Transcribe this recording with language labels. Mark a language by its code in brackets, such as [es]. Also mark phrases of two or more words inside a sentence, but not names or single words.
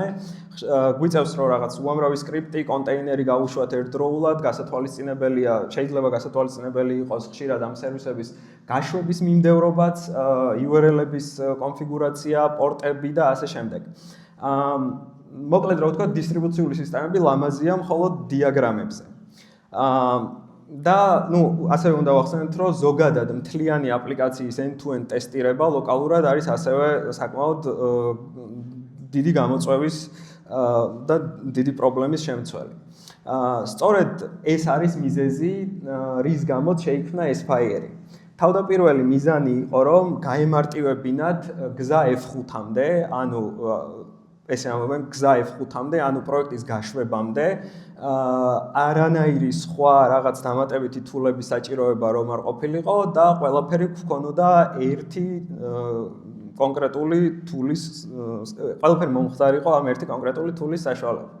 [ka] გვიწევს რომ რაღაც უამრავი სკრიპტი, კონტეინერი გავუშვათ ერთდროულად, შეიძლება გასათვალისწინებელი იყოს ხშირად ამ სერვისების გაშვების მიმდევრობაც, URL-ების კონფიგურაცია, პორტები და ასე შემდეგ. მოკლედ რა ვთქვათ, დისტრიბუციული სისტემები ლამაზია მხოლოდ დიაგრამებზე. და ასევე უნდა ვახსენოთ, რომ ზოგადად მთლიანი აპლიკაციის end-to-end ტესტირება ლოკალურად არის ასევე საკმაოდ დიდი გამოწვევის და დიდი პრობლემის შემცველი. სწორედ ეს არის მიზეზი, რის გამოც შეიქმნა Aspire-ი. თავდაპირველი მიზანი იყო, რომ გაემარტივებინათ გზა F5-მდე, ანუ ესე ამბობენ გზა F5-მდე, ანუ პროექტის გაშვებამდე, არანაირი სხვა რაღაც დამატებითი თულების საჭიროება რომ არ ყოფილიყო და ყველაფერი გქონოდა ერთი კონკრეტული თულის, ყველაფერი მომხდარიყო ამ ერთი კონკრეტული თულის საშუალებით.